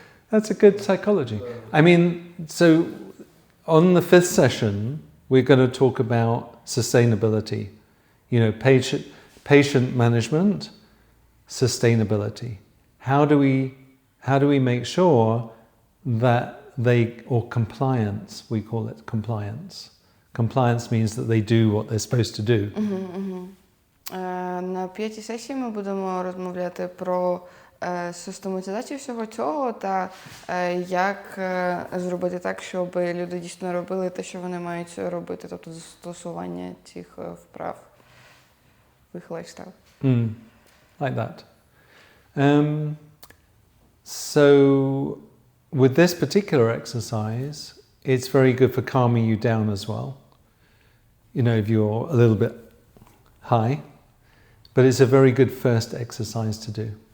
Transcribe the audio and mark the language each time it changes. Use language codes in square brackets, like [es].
[en] That's a good psychology. I mean, so on the 5th session, we're going to talk about sustainability, patient management, sustainability. How do we make sure that or compliance, we call it compliance. Compliance means that they do what they're supposed to do. [uk] На 5-й сесії ми будемо розмовляти про систематизацію всього цього та як зробити так, щоб люди дійсно робили те, що вони мають робити, тобто застосування цих вправ в їх лайфстайл. [en] Like that. So with this particular exercise, it's very good for calming you down as well. If you're a little bit high, but it's a very good first exercise to do.